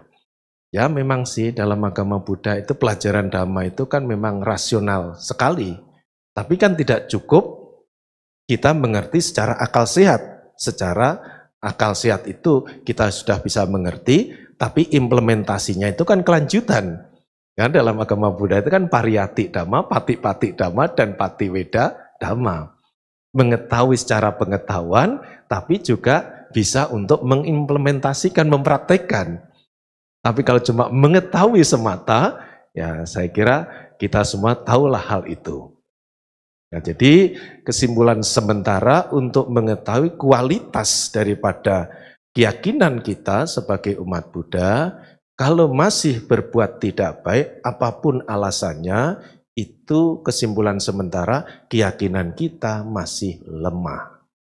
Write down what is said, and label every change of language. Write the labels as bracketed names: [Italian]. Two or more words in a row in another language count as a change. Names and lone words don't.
[Indonesian] Ya memang sih dalam agama Buddha itu pelajaran Dhamma itu kan memang rasional sekali. Tapi kan tidak cukup kita mengerti secara akal sehat. Secara akal sehat itu kita sudah bisa mengerti, tapi implementasinya itu kan kelanjutan. Kan dalam agama Buddha itu kan [Pali] pariyati Dhamma, pati-pati Dhamma, [Indonesian] dan [Pali] patiweda Dhamma. [Indonesian] Mengetahui secara pengetahuan, tapi juga bisa untuk mengimplementasikan, mempraktekkan. Tapi kalau cuma mengetahui semata, ya saya kira kita semua tahulah hal itu. Nah, jadi kesimpulan sementara untuk mengetahui kualitas daripada keyakinan kita sebagai umat Buddha, kalau masih berbuat tidak baik, apapun alasannya, itu kesimpulan sementara keyakinan kita masih lemah.